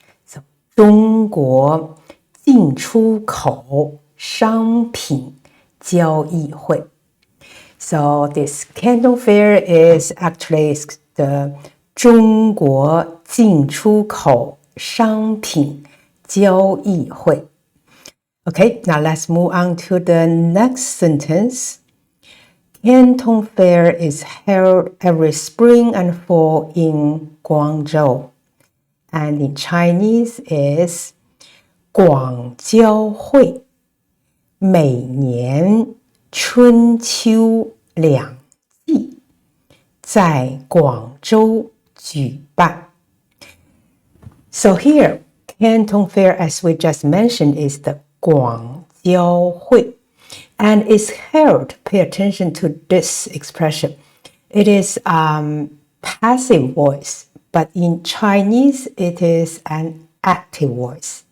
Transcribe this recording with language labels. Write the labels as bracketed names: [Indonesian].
[English] So 中国进出口商品交易会. So this Canton Fair is actually the 中国进出口商品交易会. Okay, now let's move on to the next sentence. Canton Fair is held every spring and fall in Guangzhou. And in Chinese is [Chinese] 广交会, 每年春秋两季在广州举办. [English] So here, Canton Fair, as we just mentioned, is the 广交会. And it's held, pay attention to this expression, it is passive voice, but in Chinese it is an active voice.